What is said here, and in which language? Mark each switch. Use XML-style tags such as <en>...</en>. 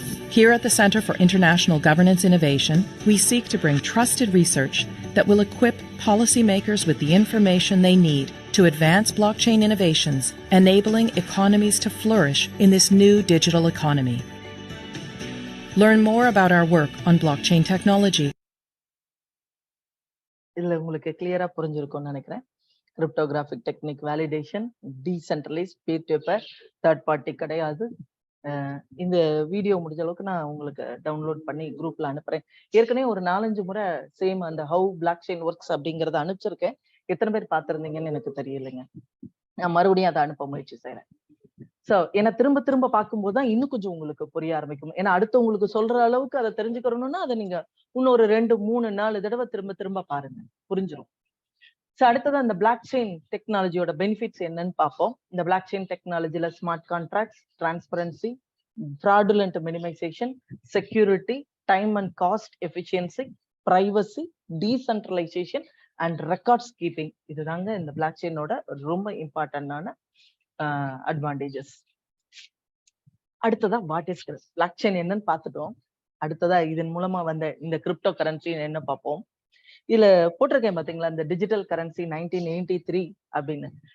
<en>Here at the Centre for International Governance Innovation, we seek to bring trusted research that will equip policymakers with the information they need to advance blockchain innovations, enabling economies to flourish in this new digital economy. Learn more about our work on blockchain technology.</en> <ta>இதுல உங்களுக்கு கிளியரா புரிஞ்சிருக்கும்னு நினைக்கிறேன். Cryptographic technique validation, decentralise, beer to பேர், third party கிடையாது. இந்த video முடிஞ்ச அளவுக்கு நான் உங்களுக்கு டவுன்லோட் பண்ணி குரூப்ல அனுப்புறேன். ஏற்கனவே ஒரு 4-5 முறை சேம் அந்த ஹவு பிளாக் செயின் ஒர்க்ஸ் அப்படிங்கறத அனுப்பிச்சிருக்கேன். எத்தனை பேர் பார்த்திருந்தீங்கன்னு எனக்கு தெரியலைங்க. நான் மறுபடியும் அதை அனுப்ப முயற்சி செய்யறேன். சோ ஏன்னா திரும்ப திரும்ப பார்க்கும்போது தான் இன்னும் கொஞ்சம் உங்களுக்கு புரிய ஆரம்பிக்கும். ஏன்னா அடுத்து உங்களுக்கு சொல்ற அளவுக்கு அதை தெரிஞ்சுக்கணும்னா அதை நீங்க இன்னொரு 2, 3, 4 தடவை திரும்ப திரும்ப பாருங்க, புரிஞ்சிடும். சோ அடுத்தது அந்த பிளாக் செயின் டெக்னாலஜியோட பெனிஃபிட்ஸ் என்னன்னு பார்ப்போம்.</ta> <en>இந்த block chain டெக்னாலஜில smart contracts, transparency, fraudulent minimization, security, time and cost efficiency, privacy, decentralization and records keeping.</en> <ta>இதுதாங்க இந்த பிளாக் செயினோட ரொம்ப இம்பார்ட்டன்டான அட்வான்டேஜஸ். அடுத்ததா வாட் இஸ் பிளாக் செயின் என்னன்னு பார்த்துட்டோம். அடுத்ததா இதன் மூலமா வந்த இந்த கிரிப்டோ கரன்சி என்ன பார்ப்போம். இதுல போட்டிருக்கேன் பாத்தீங்களா, இந்த டிஜிட்டல் கரன்சி 1983 அப்படின்னு.</ta>